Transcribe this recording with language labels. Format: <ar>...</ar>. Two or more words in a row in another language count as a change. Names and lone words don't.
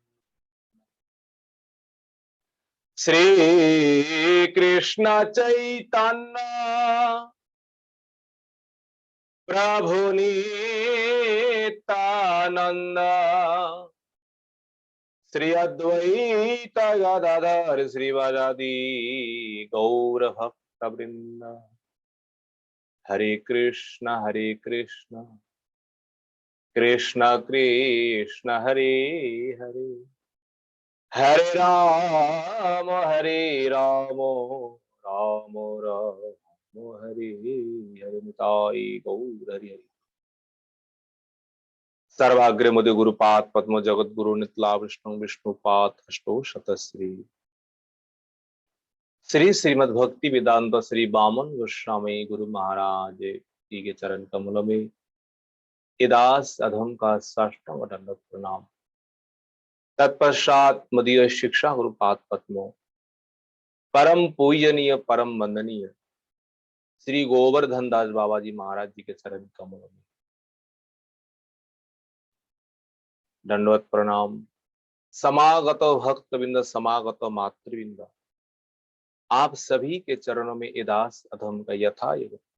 <hi>श्री कृष्ण चैतन्य प्रभु नित्यानंद श्री अद्वैत गदाधर श्रीवासादि गौर भक्त वृंद।</hi> <sa>हरे कृष्ण कृष्ण कृष्ण हरे हरे हरे राम राम राम हरे हरे निताई गौर हरि हरि।</sa> <hi>सर्वाग्रे मध्य गुरुपाद पद्म जगत गुरु नितला विष्णु विष्णुपाद अष्टो शतश्री श्री श्रीमद् भक्ति वेदांत श्री वामन गोस्वामी गुरु महाराज जी के चरण कमल में इदास अधम का साष्टांग दंडवत प्रणाम। तत्पश्चात मदीय शिक्षा गुरुपाद पद्मो परम पूजनीय परम वंदनीय श्री गोवर्धन दास बाबा जी महाराज जी के चरण कमल में दंडवत प्रणाम। समागत भक्तविंद समागत मातृविंद आप सभी के चरणों में इदास अधम का यथा युग।</hi>